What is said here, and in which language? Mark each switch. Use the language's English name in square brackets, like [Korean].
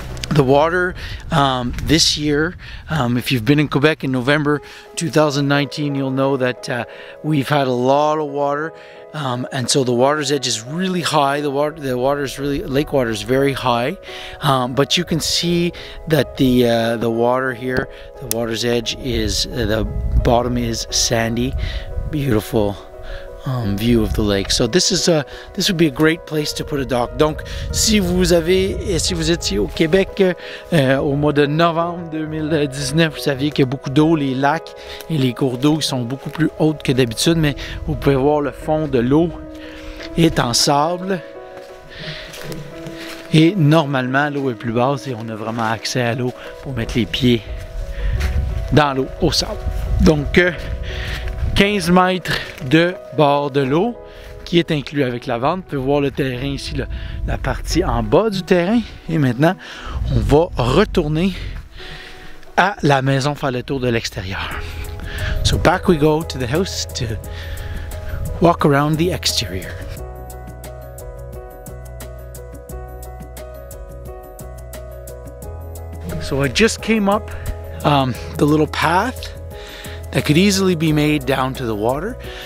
[English] The water this year, if you've been in Quebec in November 2019, you'll know that we've had a lot of water, and so the water's edge is really high. The water's really, lake water is very high, but you can see that the water here, the water's edge is, the bottom is sandy, beautiful view of the lake. So this would be a great place to put a dock. [French] Donc si vous étiez au Québec au mois de novembre 2019, vous saviez qu'il y a beaucoup d'eau, les lacs et les cours d'eau qui sont beaucoup plus hautes que d'habitude, mais vous pouvez voir le fond de l'eau est en sable et normalement l'eau est plus basse et on a vraiment accès à l'eau pour mettre les pieds dans l'eau, au sable. Donc 15 mètres de bord de l'eau qui est inclus avec la vente. Vous pouvez voir le terrain ici, la partie en bas du terrain. Et maintenant, on va retourner à la maison, faire le tour de l'extérieur. [English] So back we go to the house to walk around the exterior. So I just came up the little path that could easily be made down to the water.